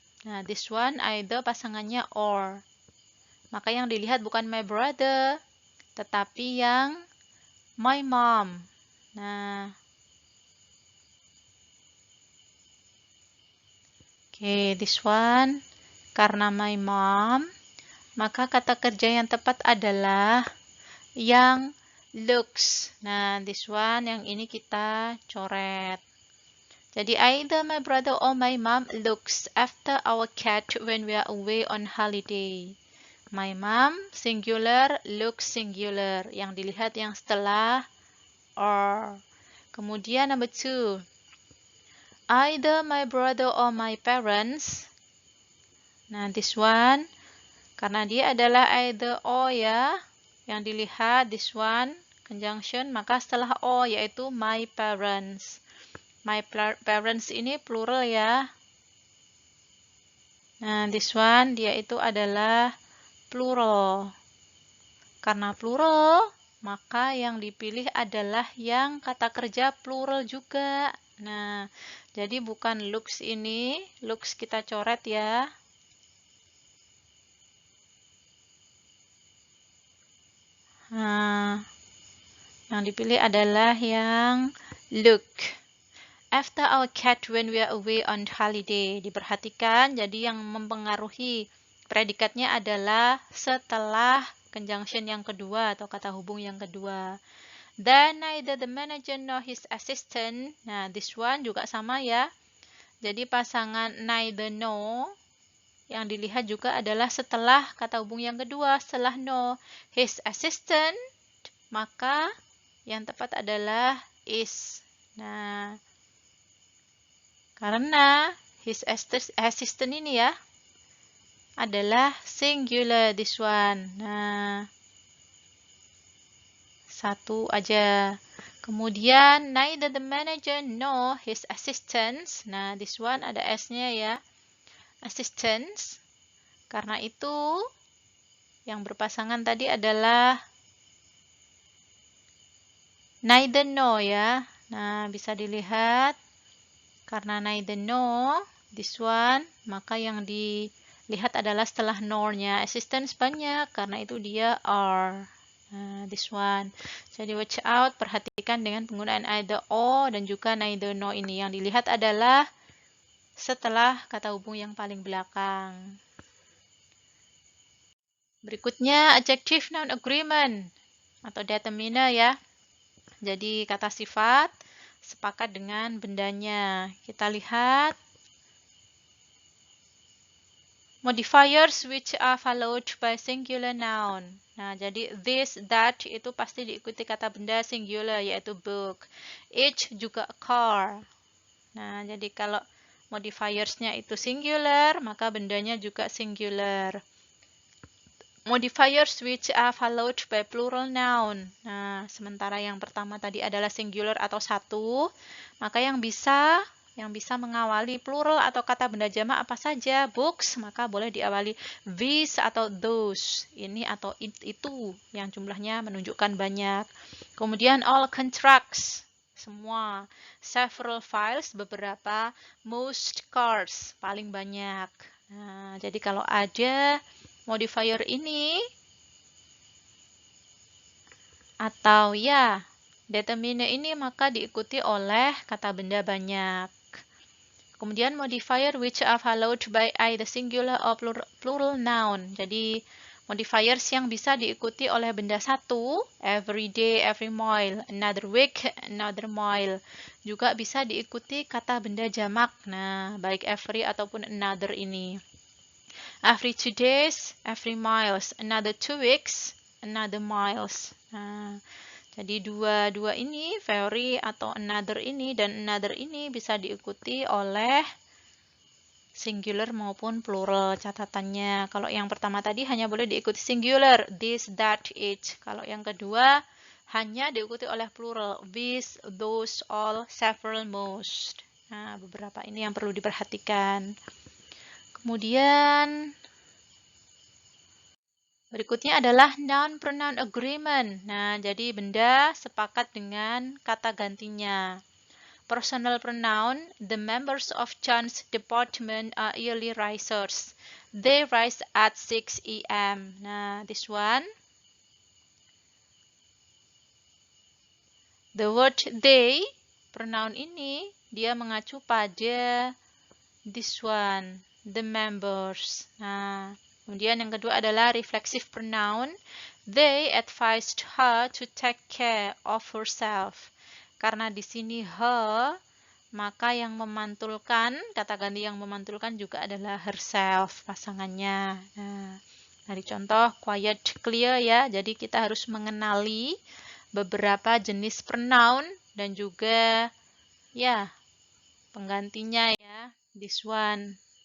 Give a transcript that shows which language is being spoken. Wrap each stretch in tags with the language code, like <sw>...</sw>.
<id>Nah,</id> <en>this one</en> <id>either pasangannya or. Maka yang dilihat bukan</id> <en>my brother,</en> <id>tetapi yang</id> <en>my mom.</en> <id>Nah,</id> <en>Oke, this one.</en> <id>Karena</id> <en>my mom,</en> <id>maka kata kerja yang tepat adalah yang looks. Nah,</id> <en>this one,</en> <id>yang ini kita coret. Jadi,</id> <en>either my brother or my mom looks after our cat when we are away on holiday. My mom, singular, looks singular.</en> <id>Yang dilihat yang setelah or. Kemudian</id> <en>number 2. Either my brother or my parents.</en> <id>Nah,</id> <en>this one,</en> <id>karena dia adalah either or ya, yang dilihat</id> <en>this one, conjunction,</en> <id>maka setelah or yaitu</id> <en>my parents. My parents</en> <id>ini plural ya. Nah,</id> <en>this one,</en> <id>dia itu adalah plural. Karena plural, maka yang dipilih adalah yang kata kerja plural juga. Nah, jadi bukan looks ini, looks kita coret ya. Nah, yang dipilih adalah yang look.</id> <en>After our cat when we are away on holiday.</en> <id>Diperhatikan, jadi yang mempengaruhi predikatnya adalah setelah conjunction yang kedua atau kata hubung yang kedua.</id> <en>Then neither the manager nor his assistant.</en> <id>Nah,</id> <en>this one</en> <id>juga sama ya. Jadi pasangan neither no yang dilihat juga adalah setelah kata hubung yang kedua, setelah no.</id> <en>His assistant,</en> <id>maka yang tepat adalah is. Nah, karena</id> <en>his assistant</en> <id>ini ya adalah singular</id> <en>this one.</en> <id>Nah, satu aja. Kemudian</id> <en>neither the manager nor his assistants.</en> <id>Nah,</id> <en>this one</en> <id>ada S-nya ya. Assistants. Karena itu yang berpasangan tadi adalah neither no ya. Nah, bisa dilihat karena neither no,</id> <en>this one,</en> <id>maka yang dilihat adalah setelah nor-nya. Assistants banyak, karena itu dia are. Nah,</id> <en>this one.</en> <id>Jadi</id> <en>watch out,</en> <id>perhatikan dengan penggunaan either or dan juga neither no ini. Yang dilihat adalah setelah kata hubung yang paling belakang. Berikutnya</id> <en>adjective noun agreement</en> <id>atau determiner ya. Jadi kata sifat sepakat dengan bendanya. Kita lihat</id> <en>modifiers which are followed by singular noun.</en> <id>Nah, jadi this, that itu pasti diikuti kata benda singular yaitu book. Each juga car. Nah, jadi kalau modifiersnya itu singular, maka bendanya juga singular.</id> <en>Modifiers which are followed by plural noun.</en> <id>Nah, sementara yang pertama tadi adalah singular atau satu, maka yang bisa mengawali plural atau kata benda jamak apa saja, books, maka boleh diawali these atau those, ini atau itu, yang jumlahnya menunjukkan banyak.</id> <en>Kemudian all contracts,</en> <id>semua.</id> <en>Several files,</en> <id>beberapa.</id> <en>Most cars,</en> <id>paling banyak. Nah, jadi kalau ada modifier ini atau ya determiner ini, maka diikuti oleh kata benda banyak.</id> <en>Kemudian modifier which are followed by either singular or plural noun.</en> <id>Jadi modifiers yang bisa diikuti oleh benda satu,</id> <en>every day, every mile, another week, another mile.</en> <id>Juga bisa diikuti kata benda jamak. Nah, baik every ataupun another ini.</id> <en>Every 2 days, every miles, another 2 weeks, another miles.</en> <id>Nah, jadi dua ini, very atau another ini dan another ini bisa diikuti oleh singular maupun plural catatannya. Kalau yang pertama tadi hanya boleh diikuti singular, this, that, each. Kalau yang kedua hanya diikuti oleh plural, this, those, all, several, most. Nah, beberapa ini yang perlu diperhatikan. Kemudian berikutnya adalah</id> <en>noun pronoun agreement.</en> <id>Nah, jadi benda sepakat dengan kata gantinya.</id> <en>Personal pronoun, the members of John's department are early risers. They rise at 6 a.m. Nah, this one. The word they,</en> <id>pronoun ini, dia mengacu pada</id> <en>This one, the members.</en> <id>Nah, kemudian yang kedua adalah reflexive pronoun.</id> <en>They advised her to take care of herself.</en> <id>Karena di sini her, maka yang memantulkan, kata ganti yang memantulkan juga adalah herself, pasangannya. Nah, dari contoh</id> <en>quiet, clear</en> <id>ya. Jadi kita harus mengenali beberapa jenis pronoun dan juga ya penggantinya ya.</id> <en>This one.</en>